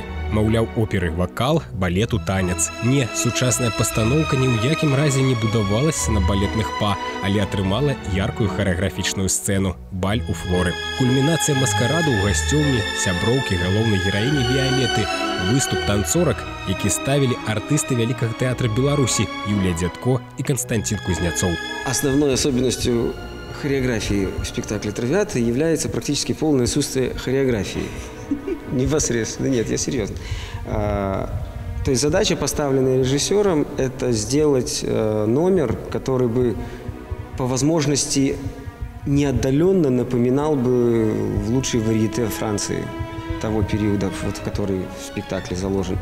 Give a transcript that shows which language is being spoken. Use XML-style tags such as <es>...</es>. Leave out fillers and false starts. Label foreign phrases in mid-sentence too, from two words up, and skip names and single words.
<be>Маўляў, оперы вакал, балету танец. Не, сучасная пастаноўка ні ў якім разе не будавалася на балетных па, але атрымала яркую харэаграфічную сцэну – баль у Флоры. Кульмінацыя маскараду ў гасцёўні, сяброўкі галоўнай гераіні Віалеты, выступ танцорак, які ставілі артысты Вялікага тэатра Беларусі Юлія Дзядко и Константин Кузнецов.</be> <ru>Основной особенностью хореографии спектакля «Травиата» является практически полное отсутствие хореографии. Непосредственно, нет, я серьезно. То есть задача, поставленная режиссером, это сделать номер, который бы по возможности неотдаленно напоминал бы в лучшей варьете Франции того периода, вот, в который в спектакле заложен.</ru>